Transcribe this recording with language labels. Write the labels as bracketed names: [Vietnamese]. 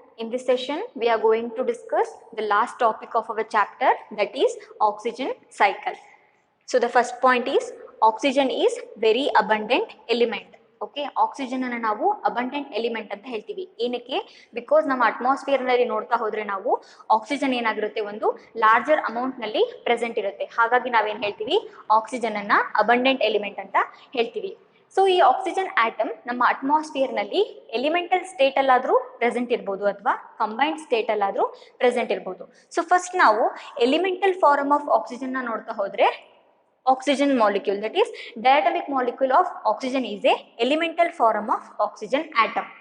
[English] In this session, we are going to discuss the last topic of our chapter, that is oxygen cycle. So the first point is oxygen is very abundant element. [Kannada] Okay, oxygen ಅನ್ನು ನಾವು abundant element ಅಂತ ಹೇಳ್ತೀವಿ. ಏನಕ್ಕೆ? Because ನಮ್ಮ atmosphere ನಲ್ಲಿ ನೋಡ್ತಾ ಹೋದ್ರೆ ನಾವು ಆಕ್ಸಿಜನ್ ಏನಾಗಿರುತ್ತೆ, ಒಂದು ಲಾರ್ಜರ್ ಅಮೌಂಟ್ ನಲ್ಲಿ ಪ್ರೆಸೆಂಟ್ ಇರುತ್ತೆ. ಹಾಗಾಗಿ ನಾವೇನ್ ಹೇಳ್ತೀವಿ, ಆಕ್ಸಿಜನ್ ಅನ್ನ ಅಬಂಡೆಂಟ್ ಎಲಿಮೆಂಟ್ ಅಂತ ಹೇಳ್ತೀವಿ. ಸೊ ಈ ಆಕ್ಸಿಜನ್ ಆಟಮ್ ನಮ್ಮ ಅಟ್ಮಾಸ್ಫಿಯರ್ ನಲ್ಲಿ ಎಲಿಮೆಂಟಲ್ ಸ್ಟೇಟ್ ಅಲ್ಲಾದ್ರೂ ಪ್ರೆಸೆಂಟ್ ಇರ್ಬೋದು ಅಥವಾ ಕಂಬೈನ್ಡ್ ಸ್ಟೇಟ್ ಅಲ್ಲಾದ್ರೂ ಪ್ರೆಸೆಂಟ್ ಇರ್ಬೋದು. [English] so first ನಾವು elemental form of oxygen ನ [Kannada] ನೋಡ್ತಾ ಹೋದ್ರೆ [English] oxygen molecule, that is diatomic molecule of oxygen is a elemental form of oxygen atom.